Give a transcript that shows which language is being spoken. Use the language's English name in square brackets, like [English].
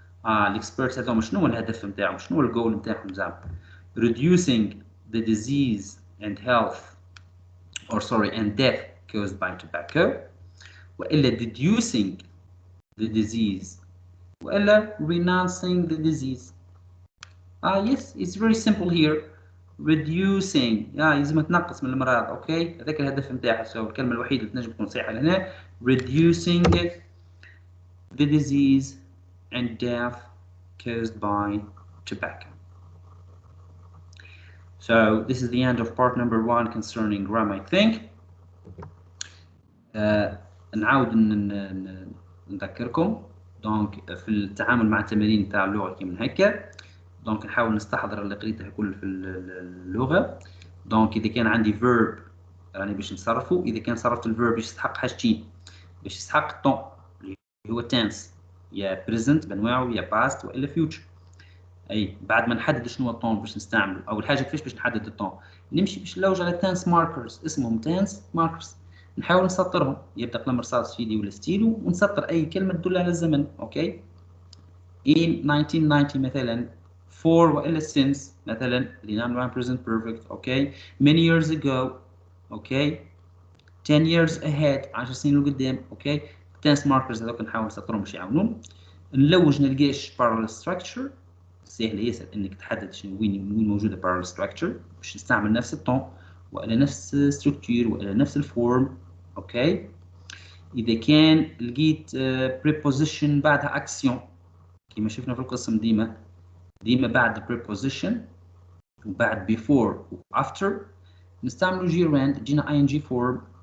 [Arabic] الexperts هذوما شنو هو الهدف نتاعهم؟ شنو هو الجول نتاعهم زعما؟ [English] Reducing the disease and health, or sorry, and death caused by tobacco. وإلا deducing the disease. وإلا renouncing the disease. Yes, it's very simple here. [Arabic] Reducing لازم تنقص من المرض. اوكي هذاك الهدف نتاعها. So الكلمة الوحيدة اللي تنجم تكون صحيحة هنا [English] reducing the disease and death caused by tobacco. So this is the end of part number 1 concerning grammar, I think. [Arabic] نعاود نذكركم دونك في التعامل مع التمارين تاع اللغة كيما هكا. دونك نحاول نستحضر اللي قريته كل في اللغة. دونك إذا كان عندي verb راني باش نصرفه. إذا كان صرفت الverb باش يستحق حاجتين. باش يستحق الطون اللي هو tense يا present بأنواعه يا past وإلا future. أي بعد ما نحدد شنو هو الطون باش نستعمله. أول حاجة كيفاش باش نحدد الطون؟ نمشي باش نلوج على tense markers اسمهم tense markers. نحاول نسطرهم يبدأ قلم رصاص في يدي ولا ستيلو ونسطر أي كلمة تدل على الزمن. أوكي. [English] In 1990 مثلا for وإلا since مثلا non present perfect. Okay, many years ago. Okay, 10 years ahead [Arabic] 10 سنين لقدام. Okay, tense markers هذوك نحاول نسطرهم باش يعاونون. نلوج نلقاش parallel structure. سهل ياسر انك تحدد شنو وين موجوده parallel structure باش نستعمل نفس الطون وإلا نفس structure وإلا نفس الفورم. اوكي اذا كان لقيت preposition بعدها action كما شفنا في القسم ديما بعد preposition وبعد before و after نستعملوا gerund تجينا ing form.